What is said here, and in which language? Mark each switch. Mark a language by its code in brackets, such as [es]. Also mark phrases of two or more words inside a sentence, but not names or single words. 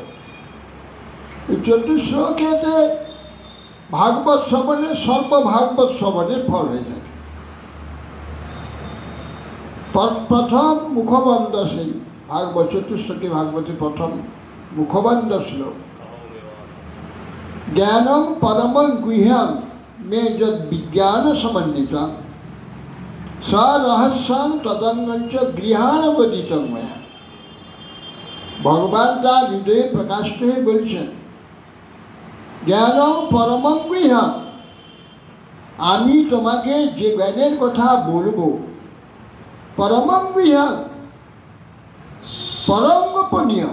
[bn] এই চতুশ্লোকেতে ভাগবত শ্রবণে সর্বভাগবত শ্রবণের ফল হয়ে থাকে। প্রথম মুখবন্ধ সেই ভাগবত, চতুশ্লোকী ভাগবতের প্রথম মুখবন্ধ শ্লোক, [sa] জ্ঞানম পরমং গুহ্যম মে যদ বিজ্ঞান সমন্বিতম স্বরহস্যম তদন্বঞ্চ গৃহাণবদিতম ময়া। [bn] ভগবান তার হৃদয়ে প্রকাশিত হয়ে বলছেন, [sa] জ্ঞানম পরমং গুহ্যম, [bn] আমি তোমাকে যে জ্ঞানের কথা বলবো, [sa] পরমং গুহ্যম, [bn] পরম গোপনীয়।